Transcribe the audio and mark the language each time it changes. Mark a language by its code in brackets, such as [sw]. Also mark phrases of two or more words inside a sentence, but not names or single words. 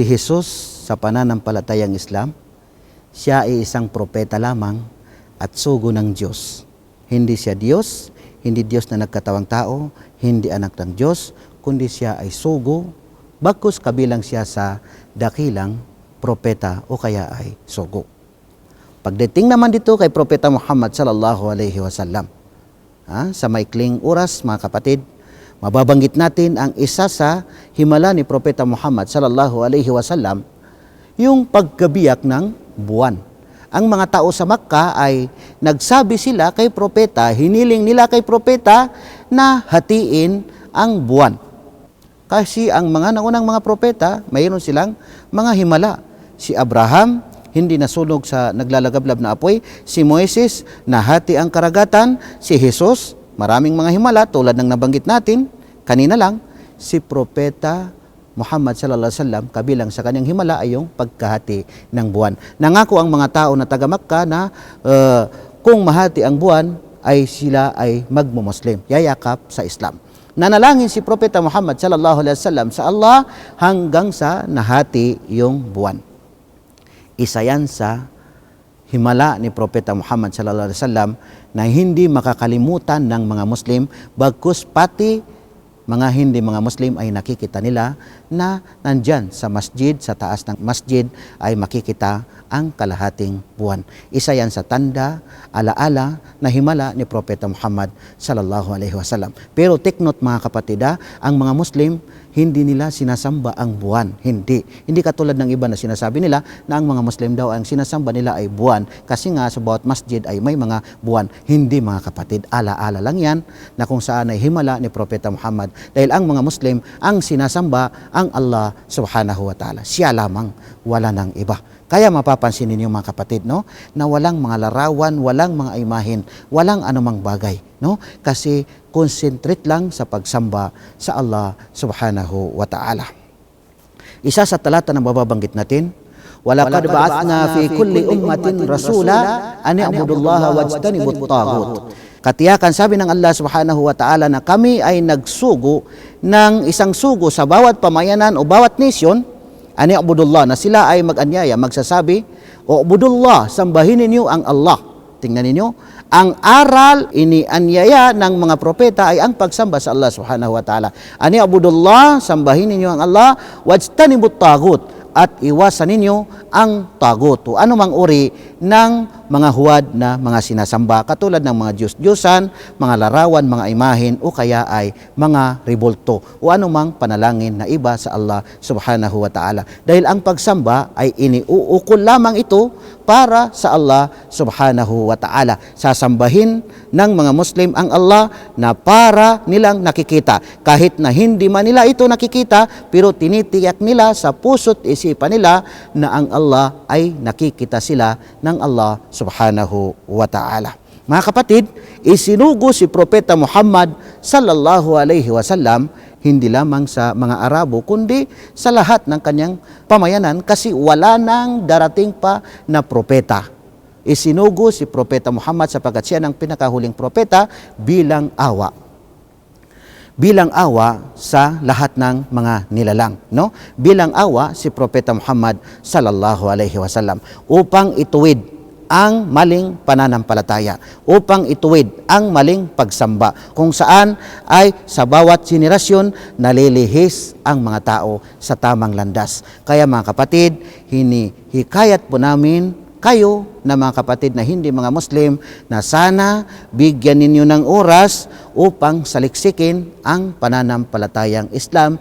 [tl] Jesus sa pananampalatayang Islam, siya ay isang propeta lamang at sugo ng Diyos. Hindi siya Diyos, hindi Diyos na nagkatawang tao, hindi anak ng Diyos, kundi siya ay sugo, bagkus kabilang siya sa dakilang propeta o kaya ay sugo. Pagdating naman dito kay Propeta Muhammad [ar] صلى الله عليه وسلم, [tl] sa maikling oras mga kapatid, mababanggit natin ang isa sa himala ni Propeta Muhammad [ar] صلى الله عليه وسلم, [tl] yung pagkabiyak ng buwan. Ang mga tao sa Makkah ay nagsabi sila kay Propeta, hiniling nila kay Propeta na hatiin ang buwan. Kasi ang mga naunang mga propeta, mayroon silang mga himala. Si Abraham, hindi nasunog sa naglalagablab na apoy. Si Moises, nahati ang karagatan. Si Jesus, maraming mga himala tulad ng nabanggit natin kanina lang. Si Propeta Muhammad [ar] صلى الله عليه وسلم, [tl] kabilang sa kanyang himala ay yung pagkahati ng buwan. Nangako ang mga tao na taga Makkah na kung mahati ang buwan ay sila ay magmo-Muslim, yayakap sa Islam. Nanalangin si Propeta Muhammad [ar] صلى الله عليه وسلم [tl] sa Allah hanggang sa nahati yung buwan. Isa yan sa himala ni Propeta Muhammad [ar] صلى الله عليه وسلم [tl] na hindi makakalimutan ng mga Muslim, bagkus pati mga hindi mga Muslim ay nakikita nila na nandyan sa masjid, sa taas ng masjid ay makikita ang kalahating buwan. Isa yan sa tanda, alaala na himala ni Propeta Muhammad [ar] صلى الله عليه وسلم. [tl] Pero take note mga kapatid, ang mga Muslim hindi nila sinasamba ang buwan. Hindi katulad ng iba na sinasabi nila na ang mga Muslim daw ang sinasamba nila ay buwan. Kasi nga sa bawat masjid ay may mga buwan. Hindi mga kapatid, alaala lang yan na kung saan ay himala ni Propeta Muhammad. Dahil ang mga Muslim ang sinasamba ang Allah [ar] سبحانه وتعالى. [tl] Siya lamang, wala ng iba. Kaya mapapansin ninyo mga kapatid, no, na walang mga larawan, walang mga imahen, walang anumang bagay, no? Kasi concentrate lang sa pagsamba sa Allah [ar] سبحانه وتعالى. [tl] Isa sa talata na mababanggit natin, [ar] ولقد بعثنا في كل أمة رسولا أن اعبدوا الله واجتنبوا الطاغوت. [tl] Katiyakan sabi ng Allah [ar] سبحانه وتعالى [tl] na kami ay nagsugo ng isang sugo sa bawat pamayanan o bawat nisyon, [ar] أن اعبدوا الله, [tl] na sila ay mag-anyaya, magsasabi, o abudullah, sambahin ninyo ang Allah. Tingnan ninyo, ang aral inianyaya ng mga propeta ay ang pagsamba sa Allah [ar] سبحانه وتعالى. أن اعبدوا الله, [tl] sambahin ninyo ang Allah, [ar] واجتنبوا الطاغوت, [tl] at iwasan ninyo ang tagut o anumang uri ng mga huwad na mga sinasamba katulad ng mga Diyos-Diyosan, mga larawan, mga imahen o kaya ay mga ribulto o anumang panalangin na iba sa Allah [ar] سبحانه وتعالى. [tl] Dahil ang pagsamba ay iniuukol lamang ito para sa Allah [ar] سبحانه وتعالى. [tl] Sasambahin ng mga Muslim ang Allah na para nilang nakikita. Kahit na hindi man nila ito nakikita, pero tinitiyak nila sa puso't isipan nila na ang Allah ay nakikita sila ng Allah [ar] سبحانه وتعالى. [tl] Mga kapatid, isinugo si Propeta Muhammad [ar] صلى الله عليه وسلم [tl] hindi lamang sa mga Arabo kundi sa lahat ng kanyang pamayanan kasi wala nang darating pa na propeta. Isinugo si Propeta Muhammad sapagkat siya ng pinakahuling propeta bilang awa. Bilang awa sa lahat ng mga nilalang, no? Bilang awa si Propeta Muhammad [ar] صلى الله عليه وسلم [tl] upang ituwid ang maling pananampalataya, upang ituwid ang maling pagsamba, kung saan ay sa bawat henerasyon nalilihis ang mga tao sa tamang landas. Kaya mga kapatid, hinihikayat po namin kayo na mga kapatid na hindi mga Muslim na sana bigyan ninyo ng oras upang saliksikin ang pananampalatayang Islam.